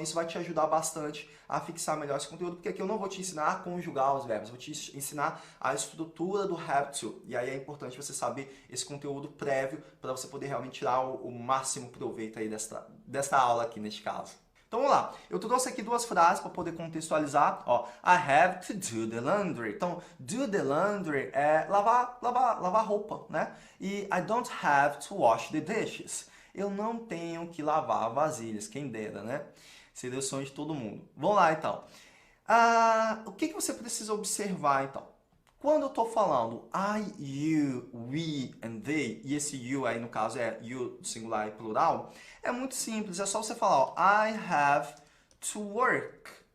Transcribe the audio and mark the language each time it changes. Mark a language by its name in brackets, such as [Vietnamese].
[Portuguese] Isso vai te ajudar bastante a fixar melhor esse conteúdo, porque aqui eu não vou te ensinar a conjugar os verbos, eu vou te ensinar a estrutura do have to. E aí é importante você saber esse conteúdo prévio para você poder realmente tirar o máximo proveito aí desta aula aqui neste caso. Então vamos lá, eu trouxe aqui duas frases para poder contextualizar. [English] Ó, I have to do the laundry. [Portuguese] Então, do the laundry é lavar roupa, né? [English] E I don't have to wash the dishes. [Portuguese] Eu não tenho que lavar vasilhas, quem dera, né? Seria o sonho de todo mundo. Vamos lá, então. O que você precisa observar, então? Quando eu estou falando I, you, we and they, e esse you aí no caso é you singular e plural, é muito simples, é só você falar, ó, [English] I have to work.